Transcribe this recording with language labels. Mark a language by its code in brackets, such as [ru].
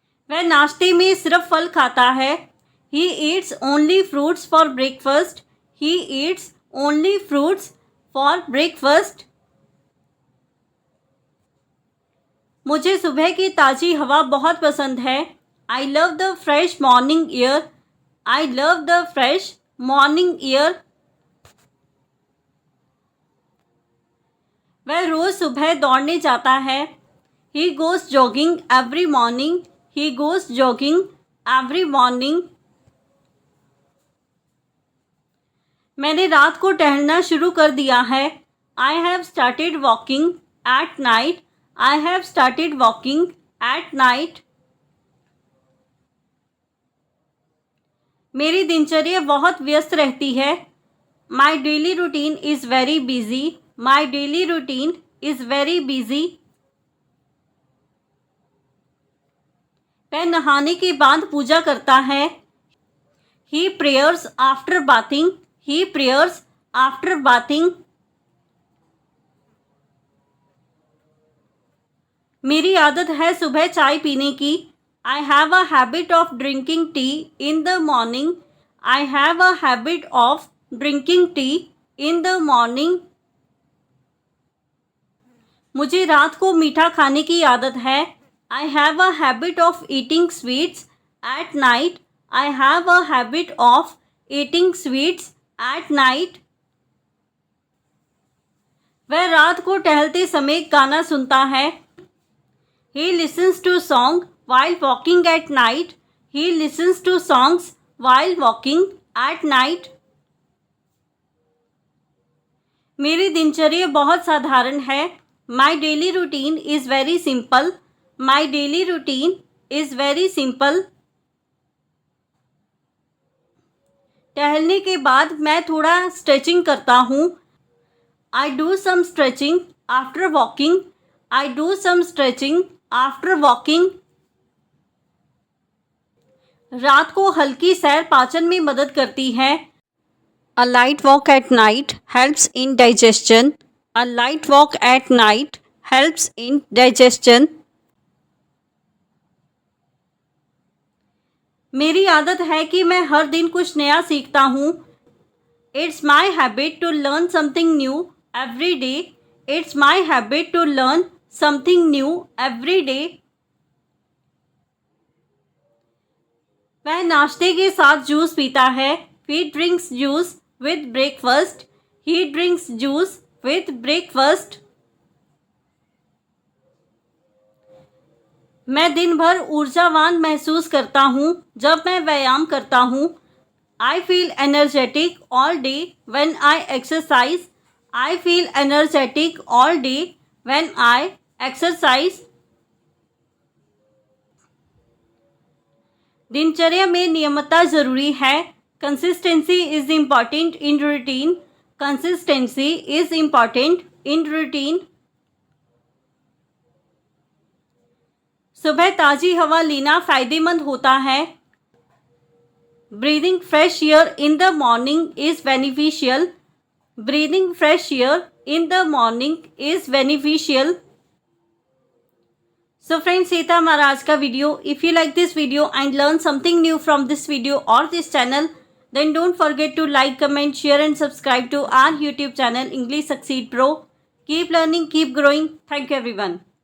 [hi] वह नाश्ते में सिर्फ फल खाता है. [en] He eats only fruits for breakfast. He eats only fruits for breakfast. [hi] मुझे सुबह की ताज़ी हवा बहुत पसंद है. [en] I love the fresh morning air. I love the fresh morning air. [hi] वह रोज़ सुबह दौड़ने जाता है. [en] He goes jogging every morning. He goes jogging every morning. [hi] मैंने रात को टहलना शुरू कर दिया है. [en] I have started walking at night. I have started walking at night. [hi] मेरी दिनचर्या बहुत व्यस्त रहती है. [en] My daily routine is very busy. My daily routine is very busy. [hi] वह नहाने के बाद पूजा करता है. [en] He prays after bathing. He prays after bathing. [hi] मेरी आदत है सुबह चाय पीने की. [en] I have a habit of drinking tea in the morning. I have a habit of drinking tea in the morning. [hi] मुझे रात को मीठा खाने की आदत है. [en] I have a habit of eating sweets at night. I have a habit of eating sweets at night. [hi] वह रात को टहलते समय गाना सुनता है. [en] He listens to song while walking at night. He listens to songs while walking at night. [hi] मेरी दिनचर्या बहुत साधारण है. [en] My daily routine is very simple. My daily routine is very simple. [hi] टहलने के बाद मैं थोड़ा स्ट्रेचिंग करता हूँ. [en] I do some stretching after walking. I do some stretching after walking. [hi] रात को हल्की सैर पाचन में मदद करती है. [en] A light walk at night helps in digestion. A light walk at night helps in digestion. [hi] मेरी आदत है कि मैं हर दिन कुछ नया सीखता हूँ. [en] It's my habit to learn something new every day. It's my habit to learn something new every day. [hi] वह नाश्ते के साथ जूस पीता है. [en] He drinks juice with breakfast. He drinks juice with breakfast. [hi] मैं दिन भर ऊर्जावान महसूस करता हूँ जब मैं व्यायाम करता हूँ. [en] I feel energetic all day when I exercise. I feel energetic all day when I exercise. [hi] दिनचर्या में नियमितता जरूरी है. [en] Consistency is important in routine. Consistency is important in routine. [hi] सुबह ताज़ी हवा लेना फ़ायदेमंद होता है. [en] Breathing fresh air in the morning is beneficial. Breathing fresh air in the morning is beneficial. So friends, [hi] ये था हमारा आज का video. [en] If you like this video and learn something new from this video or this channel, then don't forget to like, comment, share and subscribe to our YouTube channel English Succeed Pro. Keep learning, keep growing. Thank you everyone.